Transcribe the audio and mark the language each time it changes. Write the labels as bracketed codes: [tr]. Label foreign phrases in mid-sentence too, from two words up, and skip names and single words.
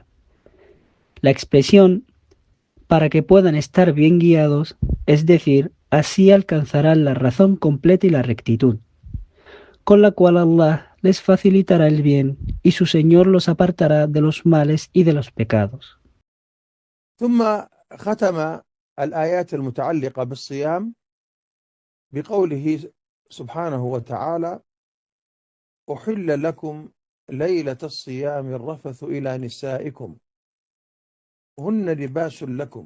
[es] La expresión para que puedan estar bien guiados, es decir, así alcanzarán la razón completa y la rectitud, con la cual Allah les facilitará el bien y su Señor los apartará de los males y de los pecados. [ar] ثم ختم الآيات المتعلقة بالصيام بقوله سبحانه وتعالى: أحل لكم ليلة الصيام الرفث إلى نسائكم هن لباس لكم.